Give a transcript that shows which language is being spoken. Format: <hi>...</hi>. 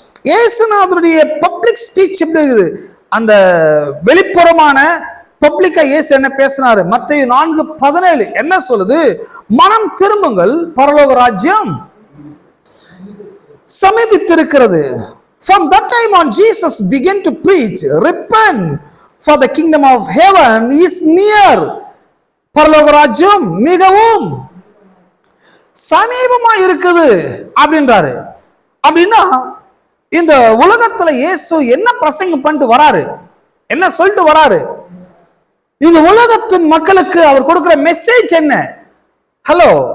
<ta>இயேசுநாதருடைய public speech எப்படி இருக்குது? அந்த வெளிப்புறமான பப்ளிக்கா இயேசு என்ன பேசினாரு? மத்தேயு 4:17 என்ன சொல்லுது? மனம் திரும்புங்கள், பரலோக ராஜ்யம் சமீபித்திருக்கிறது.</ta> <en>From that time on, Jesus began to preach, repent, for the kingdom of heaven is near.</en> <ta>பரலோக ராஜ்யம் மிகவும் சமீபமா இருக்குது அப்படின்றாரு. அப்படின்னா இந்த உலகத்துல இயேசு என்ன பிரசங்கம் பண்ணிட்டு வராரு, என்ன சொல்லிட்டு வராரு? இந்த உலகத்தின் மக்களுக்கு அவர் கொடுக்கிற மெசேஜ் என்ன? ஹலோ.</ta>